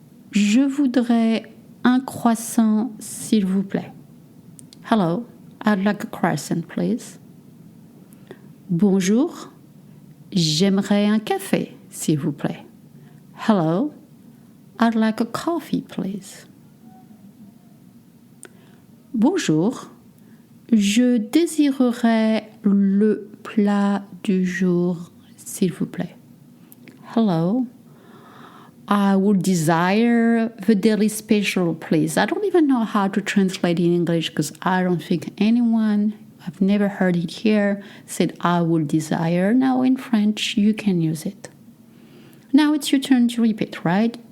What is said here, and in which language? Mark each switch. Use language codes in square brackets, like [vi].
[fr] Je voudrais un croissant, s'il vous plaît. [en] Hello, I'd like a croissant, please. [fr] Bonjour. J'aimerais un café, s'il vous plaît. [en] Hello, I'd like a coffee, please. [fr] Bonjour. Je désirerais le plat du jour, s'il vous plaît. [en] Hello. I would desire the daily special, please. I don't even know how to translate in English because I don't think anyone, I've never heard it here, said I would desire. Now in French, you can use it. Now it's your turn to repeat, right?